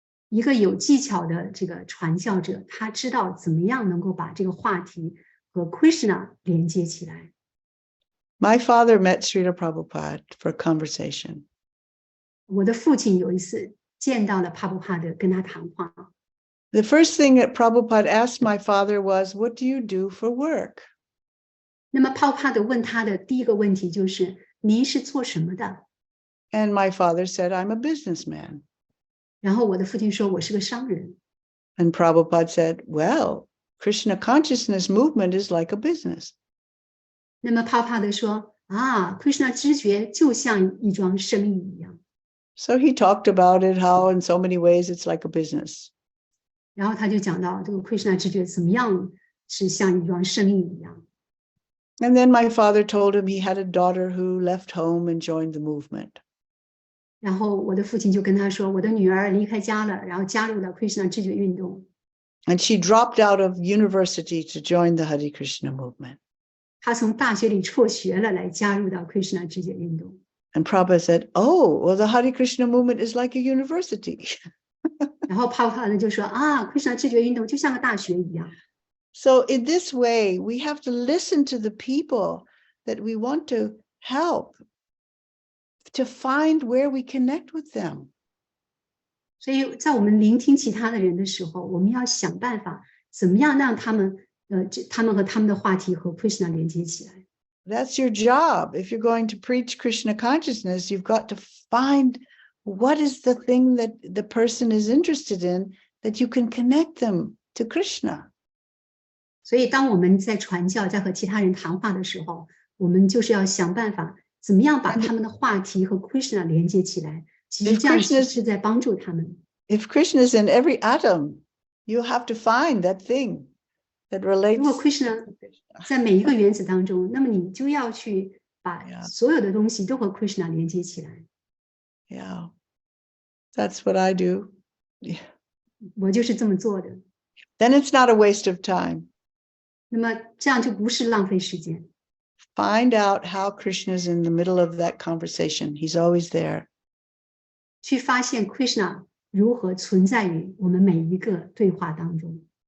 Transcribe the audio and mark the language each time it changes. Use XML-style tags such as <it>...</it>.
<zh>一个有技巧的这个传教者，他知道怎么样能够把这个话题和 Krishna 连接起来。</zh> <en>My father met Srila Prabhupada for a conversation.</en> <zh>我的父亲有一次见到了帕布帕的，跟他谈话。</zh> <en>The first thing that Prabhupada asked my father was, "What do you do for work?"</en> <zh>那么帕布帕的问他的第一个问题就是：“您是做什么的</zh> <en>And my father said, "I'm a businessman." ？”</en> <zh>然后我的父亲说：“我是个商人。”</zh> <en>And Prabhupada said, "Well, Krishna consciousness movement is like a business."</en> <zh>那么帕布帕的说：“啊，Krishna 知觉就像一桩生意一样。”</zh> <en>So he talked about it, how in so many ways it's like a business.</en> <zh>然后他就讲到这个 Krishna 知觉怎么样是像一桩生意一样。</zh> <en>And then my father told him he had a daughter who left home and joined the movement.</en> <zh>然后我的父亲就跟他说：“我的女儿离开家了，然后加入了 Krishna 知觉运动。”</zh> <en>And she dropped out of university to join the Hare Krishna movement.</en> <zh>她从大学里辍学了，来加入到 Krishna 知觉运动。</zh> <en>And Prabhupada said, "Oh, well, the Hare Krishna movement is like a university."</en> <zh>然后帕布帕呢就说：“啊，Krishna 知觉运动就像个大学一样。”</zh> <en>So in this way, we have to listen to the people that we want to help to find where we connect with them.</en> <zh>所以在我们聆听其他的人的时候，我们要想办法，怎么样让他们和他们的话题和 Krishna 连接起来。</zh> <en>That's your job. If you're going to preach Krishna consciousness, you've got to find what is the thing that the person is interested in that you can connect them to Krishna.</en> <zh>所以当我们在传教，在和其他人谈话的时候，我们就是要想办法，怎么样把他们的话题和 Krishna 连接起来。其实这样是在帮助他们。</zh> <en>If Krishna is in every atom, you have to find that thing that relates.</en> <zh>如果 Krishna 在每一个原子当中，那么你就要去把所有的东西都和 Krishna 连接起来。</zh> <en>Yeah, that's what I do.</en> <zh>我就是这么做的。</zh> <en>Then it's not a waste of time.</en> <zh>那么这样就不是浪费时间。</zh> <en>Find out how Krishna is in the middle of that conversation. He's always there.</en> <zh>去发现 Krishna 如何存在于我们每一个对话当中。</zh>